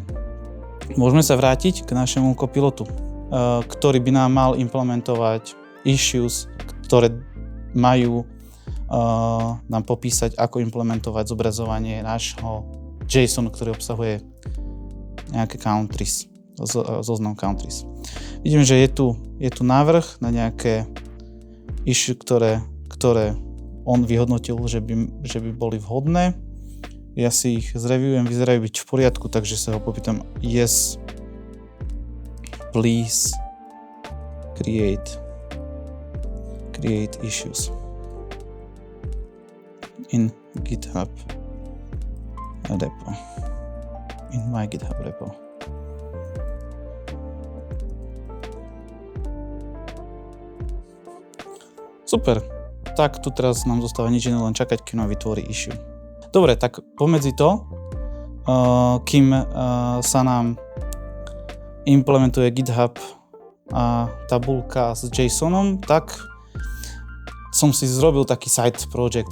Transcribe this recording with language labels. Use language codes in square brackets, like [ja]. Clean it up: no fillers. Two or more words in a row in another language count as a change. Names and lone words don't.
[sk] Môžeme sa vrátiť k našemu copilotu, ktorý by nám mal implementovať issues, ktoré majú nám popísať, ako implementovať zobrazovanie nášho JSON, ktorý obsahuje nejaké countries, zoznam countries. Vidím, že je tu návrh na nejaké issue, ktoré on vyhodnotil, že by boli vhodné. Ja si ich zreviewujem, vyzerajú byť v poriadku, takže sa ho popýtam, [en] yes, please create issues in GitHub repo. In my GitHub repo. Super. [sk] Tak tu teraz nám zostáva nič iné, len čakať, kým nám vytvorí issue. Dobre, tak pomedzi to, kým sa nám implementuje GitHub a tabulka s JSONom, tak som si zrobil taký [en] side project.